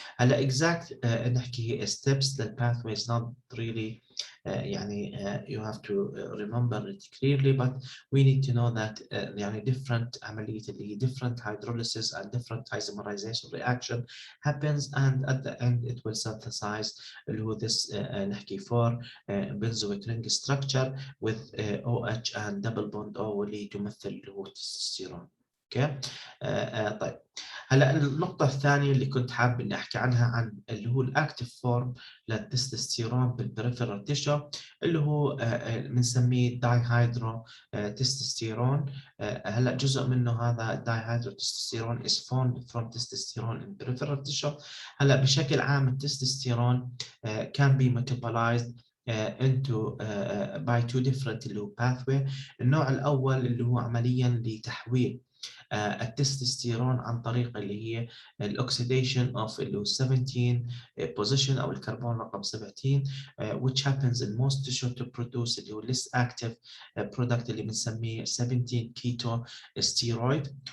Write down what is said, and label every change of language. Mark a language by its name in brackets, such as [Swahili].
[Arabic] هلا اكزاكت نحكي ستيبس للباثوي [English] is not really يعني you have to remember it clearly, but we need to know that يعني different عملية [Arabic] اللي هي [English] different hydrolysis and different isomerization reaction happens and at the end it will synthesize اللي هو this نحكي 4 benzoic ring structure with OH and double bond O [Arabic] اللي تمثل اللي هو التستوستيرون. اوكي طيب هلا النقطة الثانية اللي كنت حابب اني احكي عنها عن اللي هو الاكتيف فورم للتستوستيرون بالبريفرال تيشو اللي هو بنسميه دايهيدرو تستوستيرون. هلا جزء منه هذا دايهيدرو تستوستيرون [English] is formed from testosterone in peripheral tissue. [Arabic] هلا بشكل عام التستوستيرون [English] can be metabolized into by two different اللي هو pathway. [Arabic] النوع الأول اللي هو عمليا لتحويل التستوستيرون عن طريق اللي هي الاكسيديشن اوف اللي هو 17 position او الكربون رقم 17 [English] which happens in most tissue to produce اللي هو less active product [Arabic] اللي بنسميه 17 keto steroid.